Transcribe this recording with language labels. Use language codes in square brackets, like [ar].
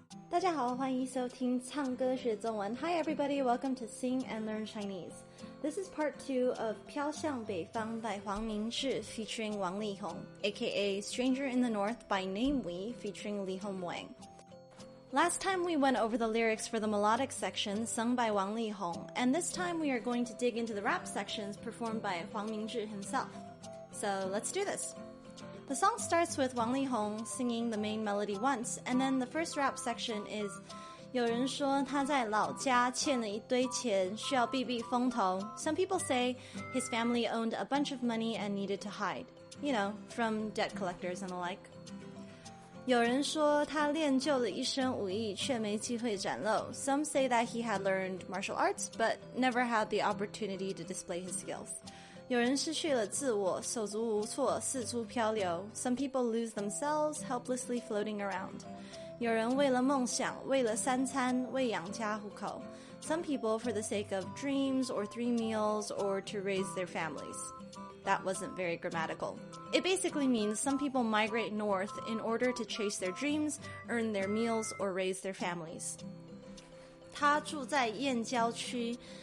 [zh] 大家好，欢迎收听唱歌学中文。 [en] Hi everybody, welcome to Sing and Learn Chinese. This is part 2 of 飘向北方 by 黄明志 featuring Wang Lihong, aka Stranger in the North by Name We featuring Lihong Wang. Last time we went over the lyrics for the melodic section sung by Wang Lihong, and this time we are going to dig into the rap sections performed by Huang Mingzhi himself. So let's do this. The song starts with Wang Lihong singing the main melody once, and then the first rap section is [zh] 有人说他在老家欠了一堆钱，需要避避风头. [en] Some people say his family owned a bunch of money and needed to hide. You know, from debt collectors and the like. [zh] 有人说他练就了一身武艺，却没机会展露. [en] Some say that he had learned martial arts, but never had the opportunity to display his skills. [zh] 有人失去了自我，手足无措，四处漂流. [en] Some people lose themselves, helplessly floating around. [zh] 有人为了梦想，为了三餐，为养家糊口. [en] Some people for the sake of dreams or 3 meals or to raise their families. That wasn't very grammatical. It basically means some people migrate north in order to chase their dreams, earn their meals, or raise their families. [zh] 他住在燕郊区.